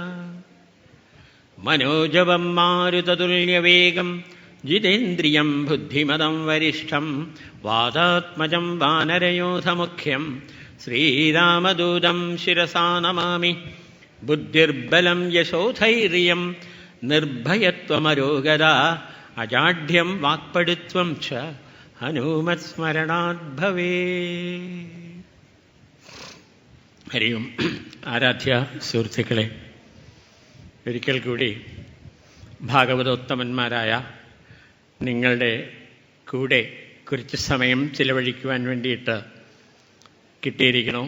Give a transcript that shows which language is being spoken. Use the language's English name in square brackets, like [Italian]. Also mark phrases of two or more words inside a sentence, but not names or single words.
[Sanskrit] मनोजवं मारुततुल्यवेगं जितेन्द्रियं बुद्धिमदं वरिष्ठं वातात्मजं वानरयोधमुख्यं श्रीरामदूतं शिरसा नमामि। बुद्धिर्बलं यशोधैर्यं निर्भयत्वमरोगदा अजाढ्यं वाक्पटुत्वं च हनुमत्स्मरणात् भवेत्। [Malayalam] ഹരി ഓം. ആരാധ്യ സുഹൃത്തുക്കളെ, ഒരിക്കൽ കൂടി ഭാഗവതോത്തമന്മാരായ നിങ്ങളുടെ കൂടെ കുറച്ച് സമയം ചിലവഴിക്കുവാൻ വേണ്ടിയിട്ട് കിട്ടിയിരിക്കണോ?